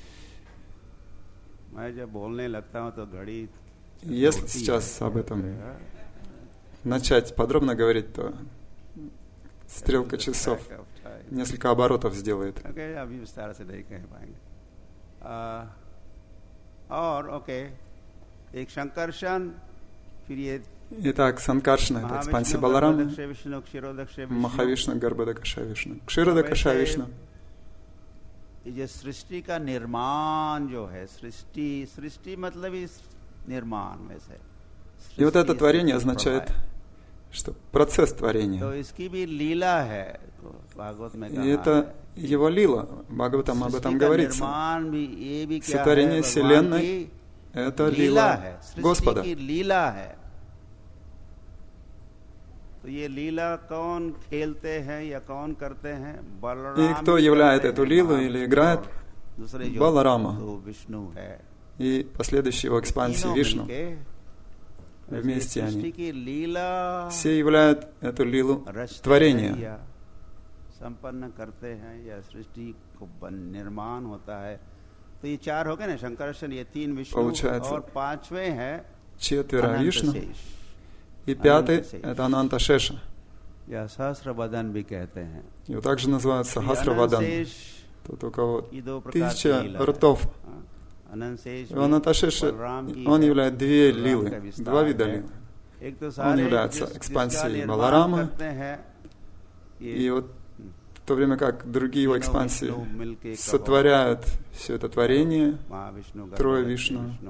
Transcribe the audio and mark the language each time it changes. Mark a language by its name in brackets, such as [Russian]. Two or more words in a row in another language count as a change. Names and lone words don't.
[Russian] Если сейчас об этом начать подробно говорить, то стрелка часов несколько оборотов сделает. Итак, Санкаршна — это экспансия Баларама, Махавишна, Гарбхадакаша Вишну, Кширадакаша Вишну. [Hindi] ये सृष्टि का निर्माण जो है, सृष्टि मतलब इस निर्माण में से। [Russian] И вот это творение означает, что процесс творения. [Hindi] तो इसकी भी लीला है, भागवत में कहा है। [Russian] И это его лила. Бхагаватам об этом говорится. Сотворение Вселенной — это лила Господа. [Hindi] तो ये लीला कौन खेलते हैं या कौन करते हैं? [Russian] И кто являет эту лилу или играет? Баларама. [Hindi] विष्णु है [Russian] и последующей его экспансии Вишну. Вместе они все являют эту лилу творения. [Hindi] संपन्न करते हैं या सृष्टि को निर्माण होता है। तो ये चार हो गए ना, शंकरशन, ये तीन विष्णु, और पांचवें है [Russian] четверо Вишну, и пятый это Ананта Шеша. [Hindi] या सहस्रवदन भी कहते हैं। [Russian] Его также называют Сахасравадан. Тот, у кого 1000 ртов. Ананта Шеша, он является две лилы, два вида лилы. Он является экспансией Баларамы, и вот в то время как другие его экспансии сотворяют все это творение, трое Вишну.